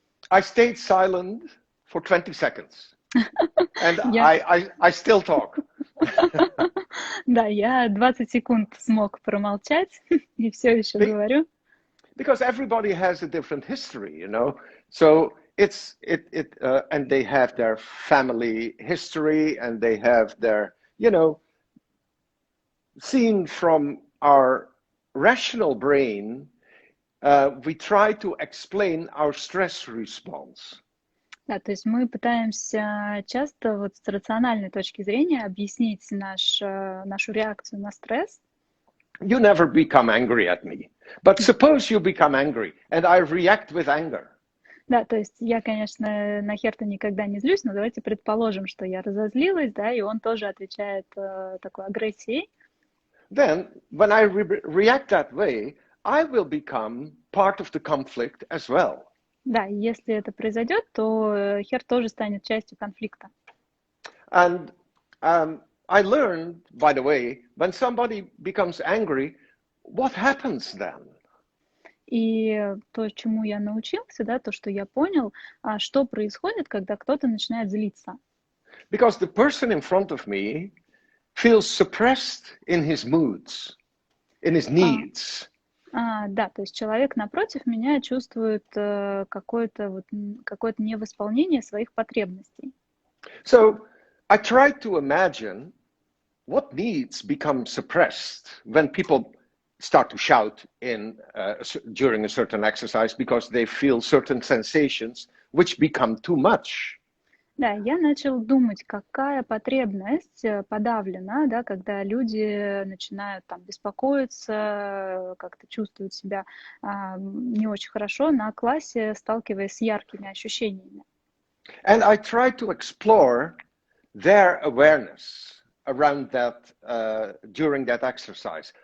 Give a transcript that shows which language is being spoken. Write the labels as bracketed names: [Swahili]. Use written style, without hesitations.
[English] I stayed silent for 20 seconds, and I still talk. [Russian] Да, я 20 секунд смог промолчать и все еще говорю. [English] Because everybody has a different history, you know, so and they have their family history, and they have their, seen from our rational brain, we try to explain our stress response. [Russian] Да, то есть мы пытаемся часто вот с рациональной точки зрения объяснить нашу реакцию на стресс. [English] You never become angry at me, but suppose you become angry, and I react with anger. [Russian] Да, то есть я, конечно, на Херта никогда не злюсь, но давайте предположим, что я разозлилась, да, и он тоже отвечает такой агрессией. [English] Then, when I react that way, I will become part of the conflict as well. [Russian] Да, и если это произойдет, то Херт тоже станет частью конфликта. [English] And I learned, by the way, when somebody becomes angry, what happens then? [Russian] И то, чему я научился, да, то, что я понял, что происходит, когда кто-то начинает злиться. [English] Because the person in front of me feels suppressed in his moods, in his needs. [Russian] Да, то есть человек напротив меня чувствует какое-то невосполнение своих потребностей. [English] So I tried to imagine what needs become suppressed when people start to shout during a certain exercise because they feel certain sensations which become too much. [Russian] Да, я начал думать, какая потребность подавлена, да, когда люди начинают там беспокоиться, как-то чувствуют себя не очень хорошо на классе, сталкиваясь с яркими ощущениями. [English] And I tried to explore their awareness around that during that exercise.